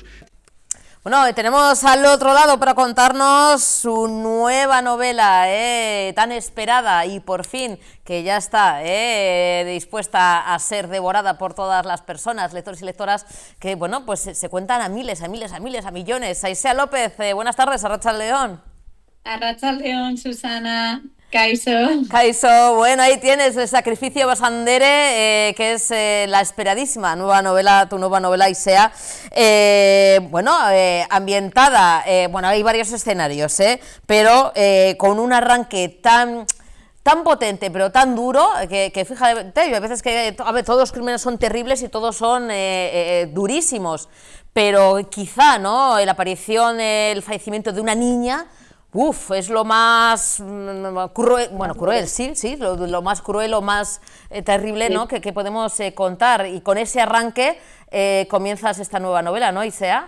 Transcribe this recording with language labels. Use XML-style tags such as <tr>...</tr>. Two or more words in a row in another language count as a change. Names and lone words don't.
<es>Bueno, tenemos al otro lado para contarnos su nueva novela, tan esperada y por fin que ya está dispuesta a ser devorada por todas las personas, lectores y lectoras, que bueno, pues se cuentan a miles, a millones. Aisea López, buenas tardes,</es> <eu>Arratsaldeon. Arratsaldeon, Susana. Kaixo. Kaixo, bueno,</eu> <es>ahí tienes el Sacrificio Basandere, que es la esperadísima nueva novela, tu nueva novela, Aisea, ambientada, hay varios escenarios, pero con un arranque tan potente, pero tan duro, que fíjate, hay veces que todos los crímenes son terribles y todos son durísimos, pero quizá, ¿no?, la aparición, el fallecimiento de una niña, es lo más cruel, sí, lo más cruel, lo más terrible, ¿no?, que podemos contar, y con ese arranque comienzas esta nueva novela, ¿no, Aisea?</es>